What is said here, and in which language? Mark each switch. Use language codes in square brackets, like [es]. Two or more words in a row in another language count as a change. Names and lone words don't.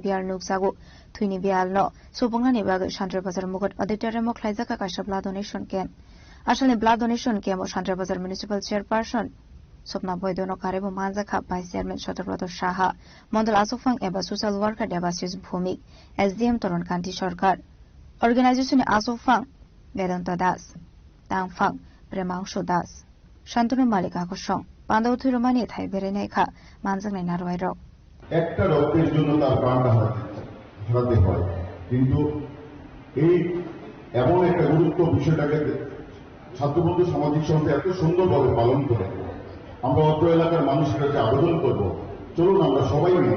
[trp] Bial Nuksagu Twini Bial no Supungani Bag Shantri Bazar Mukut Aditaria Mokhlaizaka Kaishar [en] Blood Donation Camp [trp] Ashali [en] Blood Donation Camp [trp] Shantri Bazar [en] Municipal Chairperson [trp] Sopna Boidono Karebo Manjaka [en] by Chairman [trp] Shotobroto Shaha Mondal Asofang Eba [en] Social Worker [trp] Debasis Bhumik SDM Toron Kanti Sarkar Organization Asofang Vedanta Das Tangfang Premangshu Das Shantanu Malik Akosong Pandau Thirumani Thai Bereneka Manjang Narwai Rock [bn] একটা রক্তের জন্য তার প্রাণটা হারাতে হয় কিন্তু এই এমন একটা গুরুত্ব বিষয়টাকে ছাত্রবন্ধু সামাজিক সংস্থা এত সুন্দরভাবে পালন করে আমরা অত্র এলাকার মানুষের কাছে আবেদন করব চলুন আমরা সবাই মিলে